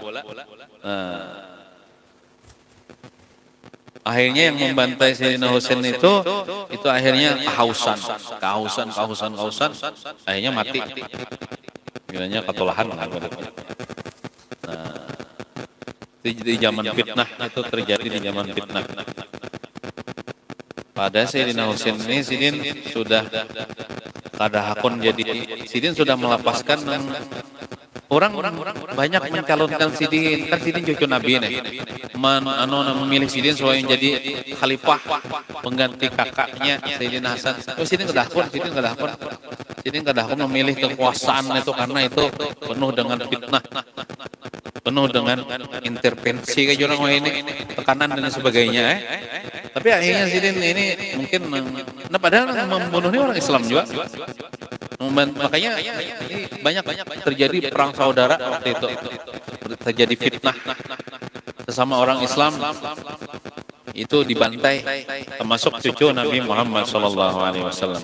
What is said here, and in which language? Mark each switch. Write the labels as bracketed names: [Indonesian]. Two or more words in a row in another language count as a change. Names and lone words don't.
[Indonesian] Akhirnya yang membantai Sayyidina Husain itu akhirnya kehausan. Akhirnya mati. Bilangnya ketulahan. Nah, di zaman fitnah itu terjadi di zaman fitnah. Pada Sayyidina Husain ini Sidin sudah [Banjar] kada hakun, [Indonesian] jadi Sidin sudah melepaskan orang banyak mencalonkan Sidin, kan Sidin cucu Nabi nih. Memilih Sidin supaya jadi khalifah pengganti kakaknya Sayyidina Hasan. Sidin [Banjar] kada hakun [Indonesian] memilih kekuasaan itu karena itu penuh dengan fitnah, penuh dengan intervensi kayak orang ini, tekanan dan sebagainya. Tapi akhirnya Sidin ini mungkin, padahal membunuhnya orang Islam juga. Makanya banyak terjadi perang saudara waktu itu, terjadi fitnah sesama orang Islam itu dibantai, termasuk cucu Nabi Muhammad SAW.